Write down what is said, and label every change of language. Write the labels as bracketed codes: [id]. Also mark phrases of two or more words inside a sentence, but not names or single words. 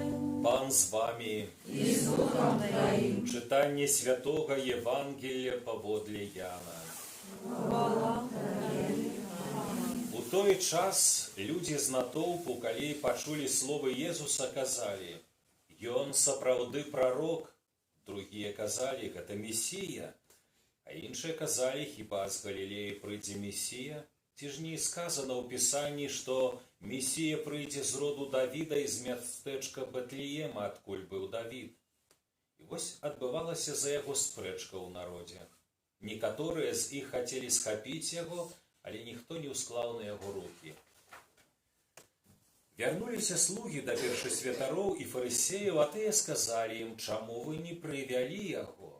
[uk] Пан з вами. [ru] И с Духом Твоим. [uk] Читання Святого Євангелія поводле Яна. У той час люди з натовпу, коли почули слово Єзуса, казали: [be] «Ён сапраўды пророк». [ru] Другие казали: «Это Мессия». [uk] А іншие казали: «Хіба з Галілеї прийде Мессия? Ці ж не сказано у Писанні, що Мессия прийде з роду Давіда із мястэчка Бетлеема, адкуль быў Давід». [be] І вось адбывалася за яго спрэчка ў народзе. Некаторыя з іх хацелі схапіць яго, але ніхто не ўсклаў на яго рукі. Вярнуліся слугі да першасвятароў і фарысеяў, а тыя сказалі ім: «Чаму вы не прывялі яго?»